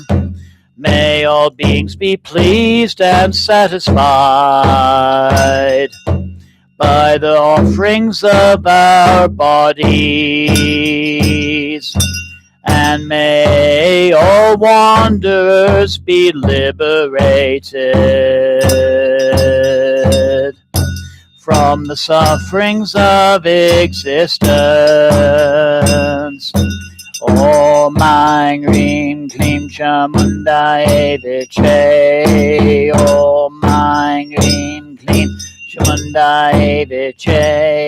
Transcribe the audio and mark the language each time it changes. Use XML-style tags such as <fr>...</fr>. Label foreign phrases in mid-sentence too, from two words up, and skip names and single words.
<en>May all beings be pleased and satisfied by the offerings of our bodies. And may all wanderers be liberated from the sufferings of existence.</en> <sa>Om Aing Rim Klim Chamundaye Viche. Om Aing Rim Klim Chamundaye Viche.</sa>